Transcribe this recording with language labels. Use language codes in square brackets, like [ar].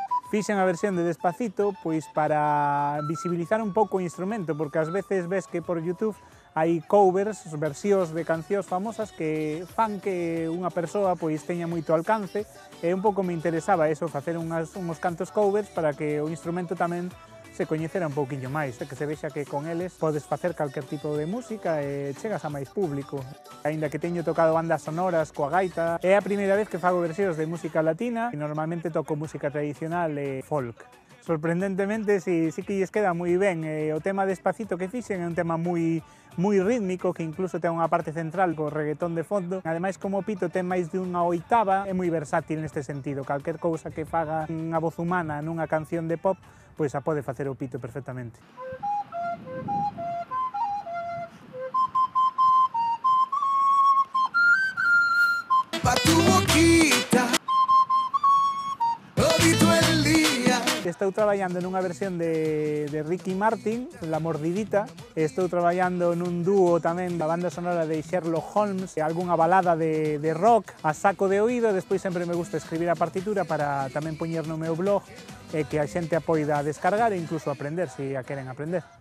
[gl] Fixen a versión de Despacito pois para visibilizar un pouco o instrumento, porque ás veces ves que por YouTube hai covers, versións de cancións famosas que fan que unha persoa pois teña moito alcance, e un pouco me interesaba eso, facer uns cantos covers para que o instrumento tamén se coñecera un pouquiño máis, que se vexa que con eles podes facer calquer tipo de música e chegas a máis público. Aínda que teño tocado bandas sonoras coa gaita, é a primeira vez que fago versións de música latina e normalmente toco música tradicional e folk. Sorprendentemente, sí que lles queda moi ben. O tema Despacito que fixen é un tema moi rítmico, que incluso ten unha parte central co reggaetón de fondo. Ademais, como o pito ten máis de unha oitava, é moi versátil neste sentido. Calquer cousa que faga unha voz humana nunha canción de pop, pois a pode facer o pito perfectamente. [es] Pa tu boquita, todito el día. [gl] Estou traballando nunha versión de Ricky Martin, La Mordidita. Estou traballando nun dúo tamén da banda sonora de Sherlock Holmes, algunha balada de rock a saco de oído. Despois sempre me gusta escribir a partitura para tamén poñer no meu blog e que a xente a poida descargar e incluso aprender, se a queren aprender.